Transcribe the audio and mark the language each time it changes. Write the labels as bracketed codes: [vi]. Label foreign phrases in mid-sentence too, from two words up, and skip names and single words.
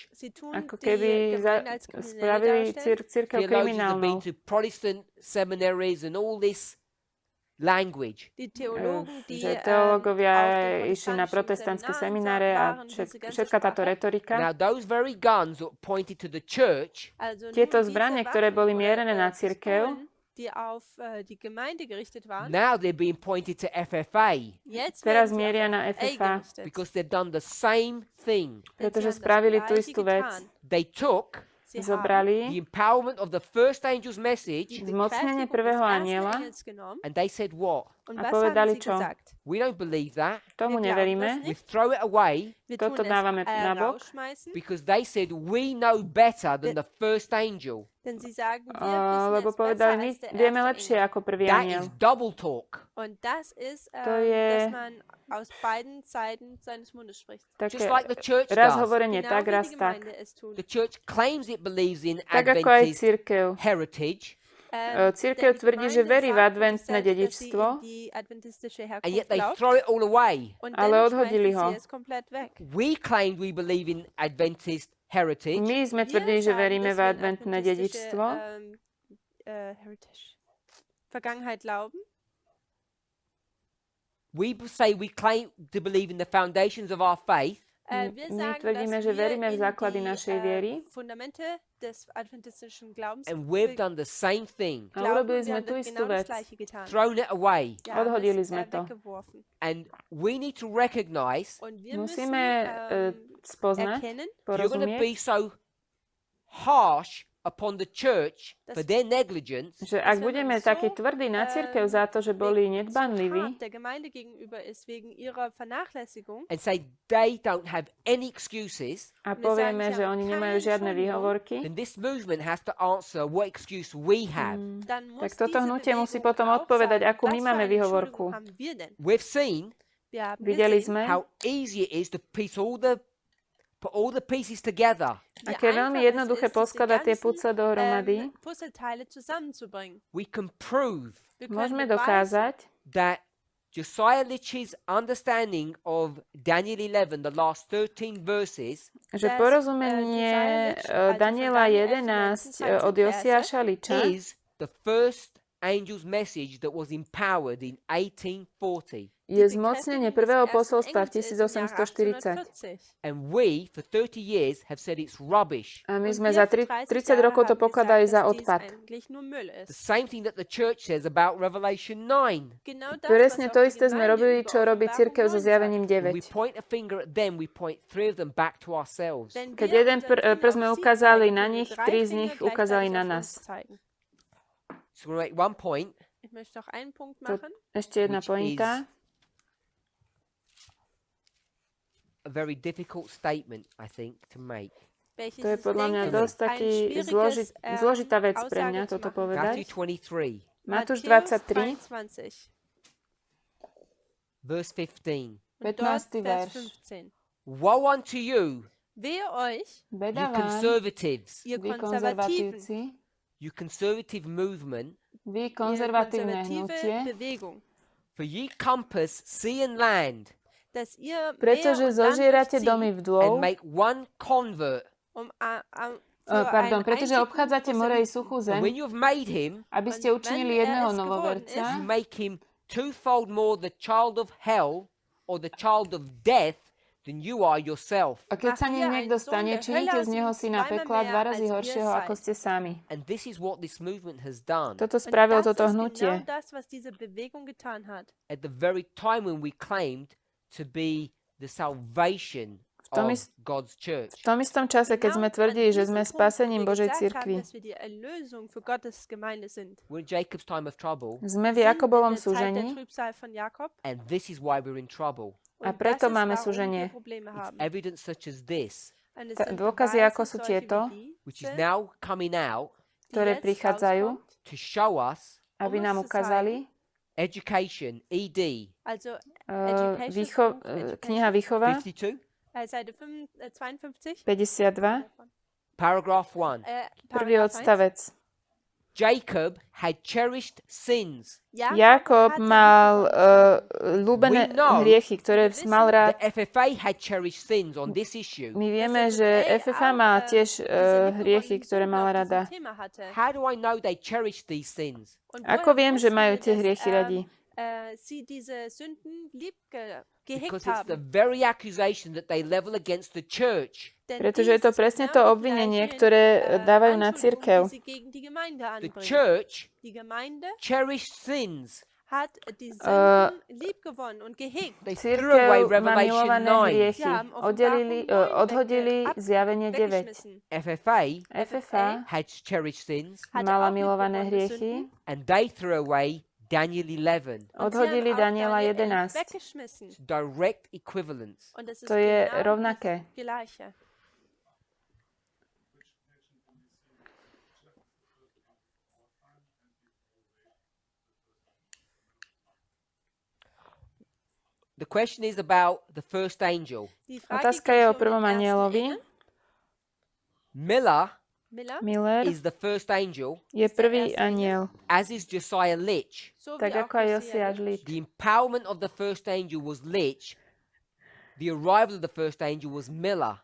[de] Sie tun [sk] Ako [de] die [sk] keby [de] Gemeinde als kriminelle [sk] spravili [de] darstellen. [sk] cirkev [en] Theologians have [sk] kriminálnou. [en] been to Protestant seminaries and all this language. [de] Die Theologen, die [sk] Že teológovia [de] auf den [sk] išli na protestantské [de] protestantischen [sk] semináre a [de] waren, diese ganze [sk] všetka táto [de] Sprache. [sk] retorika. [en] Now, those very guns that pointed to the church, [de] Also [sk] Tieto [de] nun diese [sk] zbranie, ktoré [de] Waffen [sk] boli [de] oder, [sk] mierené na cirkev, [de] Pistolen, die auf die Gemeinde gerichtet waren, [en] now they're being pointed to FFA [de] jetzt [sk] teraz [de] werden sie [sk] mieria [de] auf [sk] na FFA, [de] gerichtet. [en] because they've done the same thing. [de] Denn sie [sk] pretože [de] haben das [sk] spravili tú [de] Gleiche [sk] istú vec. [de] getan. [en] They took [de] Sie haben [en] the [sk] Zobrali [en] empowerment of the first angel's [de] die [en] message [sk] zmocnenie [de] Bekräftigung [sk] prvého [de] des ersten [sk] aniela [de] Engels genommen. [en] and they said, what? [de] Und [sk] a [de] was [sk] povedali [de] haben sie [sk] čo? [de] gesagt? [en] We don't believe that. [sk] Tomu [de] Wir glauben [sk] neveríme, [de] das [en] We [de] nicht. [en] throw it away [de] Wir [sk] Toto [de] tun es [sk] dávame nabok, [de] rausschmeißen, [en] because they said, we know better than the first angel. [de] denn sie sagen, wir [sk] lebo [de] wissen es besser [sk] povedali, my [de] als der [sk] vieme [de] erste [sk] lepšie [de] Engel. [sk] ako prvý [en] That [sk] aniel. [en] is double talk. [de] Und das ist, [sk] To je [de] dass man aus beiden Seiten seines Mundes spricht. [sk] Také [en] Just like the church [sk] raz [en] does. [sk] hovorenie [de] Genau [sk] tak, [de] wie [sk] raz [de] die [sk] tak. [de] Gemeinde es tut. [en] The church claims it believes in [sk] Tak ako aj [en] Adventist [sk] cirkev. [en] heritage, [sk] Cirkev tvrdí, že verí v adventné dedičstvo, [en] and yet they throw it all away. [sk] ale odhodili ho. [en] We claimed we believe in Adventist heritage, [sk] My sme tvrdili, že veríme v adventné dedičstvo. [de] Vergangenheit glauben. [en] we say we claim to believe in the foundations of our faith, [de] Wir [sk] My [de] sagen, [sk] tvrdíme, [de] dass [sk] že [de] wir [sk] veríme v [de] in [sk] základy [de] die [sk] našej viery [de] Fundamente des adventistischen Glaubens [en] and we've done the same thing, [sk] a urobili sme tú [de] wir [sk] istú [de] genau das [sk] vec. [de] Gleiche getan. [en] thrown it away. [de] Wir haben [sk] Odhodili [de] es, [sk] sme to. [de] weggeworfen. [en] And we need to recognize [de] Und wir [sk] Musíme [de] müssen [sk] spoznať, [de] erkennen, [en] you're going to [sk] porozumieť, [en] be so harsh upon the church [de] Das- [en] for their negligence, [sk] že ak [de] wenn man [sk] budeme [de] so, [sk] takí tvrdí na cirkev za to, že boli [de] so [sk] nedbanliví, [de] hart der Gemeinde gegenüber ist wegen ihrer Vernachlässigung, [en] and say they don't have any excuses, [sk] a My povieme, [de] sagen, [sk] že [de] ja, [sk] oni [de] keine [sk] nemajú žiadne [de] Entschuldigung. [sk] výhovorky, [en] then this movement has to answer what excuse we have. [de] dann muss [sk] tak toto [de] diese [sk] hnutie musí [de] Bewegung [sk] potom [de] auch [sk] odpovedať, [de] sagen, [sk] akú my [de] was für [sk] máme [de] eine [sk] výhovorku. [de] Entschuldigung haben wir denn? [en] We've seen [de] Wir haben [sk] Videli [de] gesehen, [sk] sme, [en] how easy it is to put all the pieces together. [de] wie [sk] aké je veľmi [de] einfach es [sk] jednoduché [de] ist, diese [sk] poskladať tie [de] ganzen, [sk] pucle dohromady. [de] Puzzleteile zusammenzubringen. [en] We can prove [de] Wir können [sk] Môžeme [de] beweisen, [sk] dokázať, [en] that Josiah Litch's understanding of Daniel 11, the last 13 verses, [sk] že [de] dass, [sk] porozumenie [de] Josiah Litch, also [sk] Daniela [de] von Daniel 11, 11 die letzten [sk] od 13 Josiáša Liča [en] is the first angel's message that was empowered in 1840. [sk] Je zmocnenie prvého posolstva v 1840. [en] And we, for 30 years, have said it's rubbish. [sk] A my sme za 30 rokov to pokladali za odpad. [en] The same thing that the church says about Revelation 9. [sk] Presne to isté sme robili, čo robí cirkev so zjavením [en] When we 9. point a finger at them, we point 3 of them back to ourselves. [sk] Keď jeden prst sme ukázali na nich, 3 z nich ukázali na nás. [en] So we'll make one point. [de] Ich möchte noch einen Punkt [sk] To, [de] machen. [sk] ešte jedna [en] Which [sk] pointa. [en] A very difficult statement, I think, to make. [sk] To je podľa mňa dosť taký zložitá vec pre mňa toto povedať. [en] Matthew 23, [sk] Matúš 23, [en] verse 15. [sk] 15. verš. [en] Woe unto you, [de] Wehe euch, [sk] Beda [en] you [sk] vám, [de] ihr [en] conservatives, [sk] vy [de] Konservativen, [sk] konzervatívci, [en] you conservative movement, [sk] vy [de] ihr [sk] konzervatívne [de] konservative [sk] hnutie, [de] Bewegung, [en] for ye compass sea and land, [de] dass ihr [sk] pretože [de] Meer und Land [sk] zožierate [de] durchzieht, [sk] domy vdôv, [en] and make one convert. [sk] pretože obchádzate more i suchú [en] And [sk] zem, [en] when you have made him, [sk] aby ste učinili jedného novoverca, [en] you make him twofold more the child of hell or the child of death than you are yourself. [sk] a keď sa ním niekto stane, činite z neho syna pekla 2 razy horšieho, ako ste sami. [en] And this is what this movement has done. [sk] Toto spravil toto hnutie. [de] das, was diese Bewegung getan hat. [en] At the very time when we claimed to be the salvation [sk] tom [en] of God's church. [sk] V tom istom čase, keď sme tvrdili, že sme spasením Božej cirkvi, [en] We're in Jacob's time of trouble, [sk] sme v Jakobovom súžení [en] and this is why we're in trouble. [sk] a preto máme súženie. [en] It's evidence such as this, [sk] Dôkazy, ako sú tieto, [en] which is now coming out [sk] ktoré prichádzajú, [en] to show us [sk] aby nám ukázali, [en] education, ED, [sk] kniha Výchova, 52, [de] Seite 52. 52, [en] paragraph 1. [sk] prvý odstavec. [en] Jacob had cherished sins. [sk] Jakob mal ľúbené hriechy, ktoré mal rád. [en] The FFA had cherished sins on this issue. [sk] My vieme, že FFA má tiež hriechy, ktoré mala rada. [en] How do I know they cherished these sins? [sk] Ako viem, že majú tie hriechy radi? [de] Sie diese Sünden [en] Because [de] gehegt [en] it's the [de] haben. [en] very accusation that they level against the church. [sk] Pretože je to presne to obvinenie, ktoré dávajú na cirkev. [en] The church [de] Die Gemeinde [en] cherished sins. [de] hat die Sünden liebgewonnen und gehegt. [en] They threw away [sk] Cirkev má [en] Revelation [sk] milované 9. hriechy. Odhodili zjavenie 9. FFA [en] had cherished sins, [sk] mala milované hriechy. [en] and they threw away Daniel 11. [sk] Odhodili Daniela 11. [en] It's direct equivalence. [sk] To je rovnaké. [de] Gleiche. [en] The question is about the first angel. [de] Die Frage [sk] Otázka [de] geht [sk] je o [de] hier um [sk] prvom [de] den ersten [sk] anjelovi. [de] Engel. Miller [en] is the first angel, [sk] je prvý anjel, [en] as is Josiah Litch. So [sk] tak [de] wie [sk] ako [de] auch [sk] aj Josia Josiáš Litch. [en] The empowerment of the first angel was Litch. The arrival of the first angel was Miller.